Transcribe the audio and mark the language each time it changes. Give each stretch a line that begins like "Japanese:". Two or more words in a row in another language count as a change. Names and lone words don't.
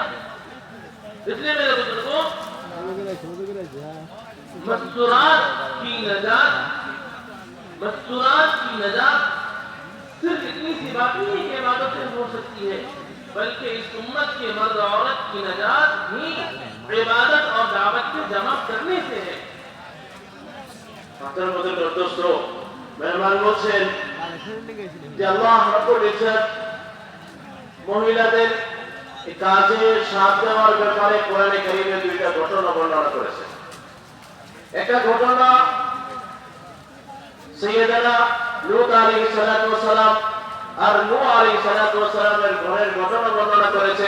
Urdu: اس لیے میرے بزرگوں، مستورات کی نجات صرف اتنی سی بات نہیں کہ عبادت سے ہو سکتی ہے، بلکہ اس امت کے مرد عورت کی نجات بھی عبادت اور دعوت کے جمع کرنے سے ہے۔
Bangla: আপনার মধ্যে দোস্ত মেহমান বলছেন যে আল্লাহ রাব্বুল ইজ্জত মহিলাদের কাজে সাথ দেওয়ার ব্যাপারে কোরআনে কারীমে দুইটা ঘটনা বর্ণনা করেছেন। একটা ঘটনা সাইয়েদানা লূত
Arabic: عليه الصلاة والسلام
Bangla: আর নূহ
Arabic: عليه الصلاة والسلام
Bangla: ঘরের ঘটনা বর্ণনা করেছেন।